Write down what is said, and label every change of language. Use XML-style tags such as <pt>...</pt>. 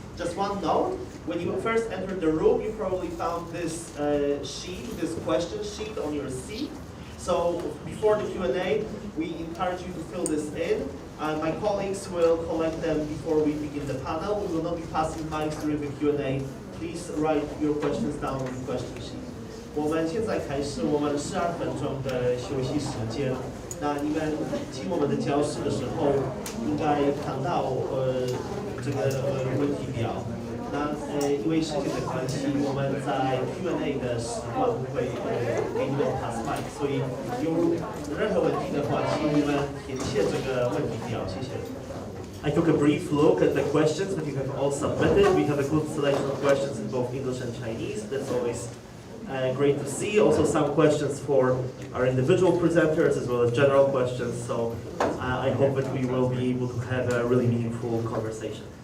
<en>Just one note, when you first entered the room, you probably found this sheet, this question sheet on your seat. So before the Q&A, we encourage you to fill this in. My colleagues will collect them before we begin the panel. We will not be passing mics during the Q&A. Please write your questions down on the question sheet.</en> <zh>我们现在开始我们12分钟的休息时间。那你们进我们的教室的时候，应该看到这个问题表。那因为时间的关系，我们在 Q&A 的时段不会给你们 pass mic，所以有任何问题的话，请你们填写这个问题表，谢谢。</zh> <en>I took a brief look at the questions that you have all submitted. We have a good selection of questions in both English and Chinese. That's always great to see. Also some questions for our individual presenters as well as general questions. So I hope that we will be able to have a really meaningful conversation.</en>